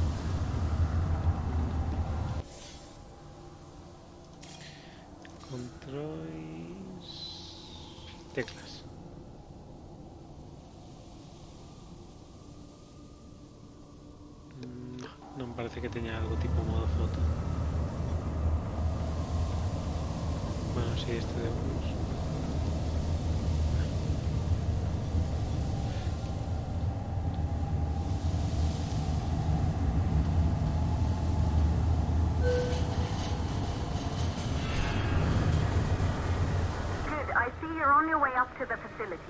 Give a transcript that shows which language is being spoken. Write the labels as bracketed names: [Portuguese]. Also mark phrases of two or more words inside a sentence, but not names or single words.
[Galician] Controis... Teclas. [Spanish] No me parece que tenga algo tipo modo foto. Bueno, sí, este de bus. [English] Good, I see you're on your way up to the facility.